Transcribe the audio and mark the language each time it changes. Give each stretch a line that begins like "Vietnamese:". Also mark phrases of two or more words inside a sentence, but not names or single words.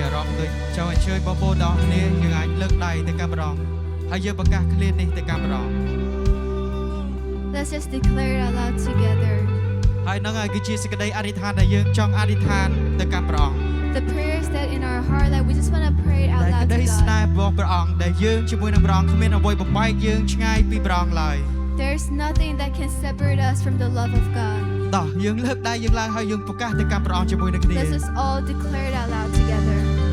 Khmer: ដូចចូលអញ្ជើញបងប្អូនទាំងអស់គ្នាយើងអាចលើកដៃទៅកាន់ព្រះអង្គហើយយើងប្រកាសឃ្លានេះទៅកាន់ព្រះអង្គ
English: Let's just declare it out loud together.
Khmer: ហើយនឹងហើយគឺជាសេចក្តីអធិដ្ឋានដែលយើងចង់អធិដ្ឋានទៅកាន់ព្រះអង្គ
English: The prayers that in our heart that we just want to pray it out
Khmer: ដែល
English: loud
Khmer: ក្តី
English: to
Khmer: ស្នេហ៍
English: God.
Khmer: របស់ព្រះអង្គដែលយើងជាមួយនឹងព្រះអង្គគ្មានអ្វីបំបែកយើងឆ្ងាយពីព្រះអង្គឡើយ
English: There's nothing that can separate us from the love of God.
Khmer: តោះយើងលើកដៃយើងឡើងហើយយើងប្រកាសទៅកាន់ព្រះអង្គជាមួយនឹងគ្នា
English: Let's just all declare it out loud together.